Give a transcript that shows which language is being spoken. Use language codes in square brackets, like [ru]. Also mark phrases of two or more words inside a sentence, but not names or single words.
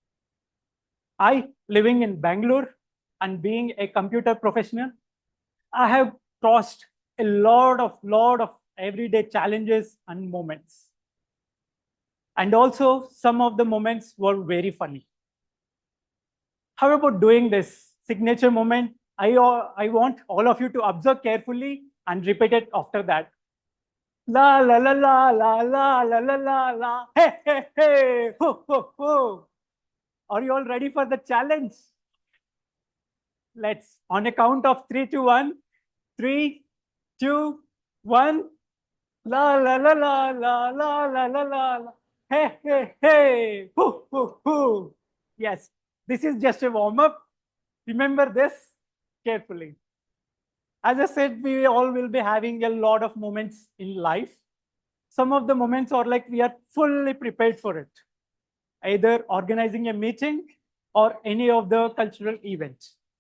[en] I, living in Bangalore and being a computer professional, I have crossed a lot of everyday challenges and moments. And also some of the moments were very funny. How about doing this signature moment? I want all of you to observe carefully and repeat it after that. La la la la la la la la la la. Hey hey hey. Ho ho ho. Are you all ready for the challenge? Let's, on a count of 3 to 1. 3, 2, 1. La la la la la la la la la. Hey hey hey. Ho ho ho. Yes, this is just a warm up. Remember this carefully. As I said, we all will be having a lot of moments in life. Some of the moments are like we are fully prepared for it, either organizing a meeting or any of the cultural events.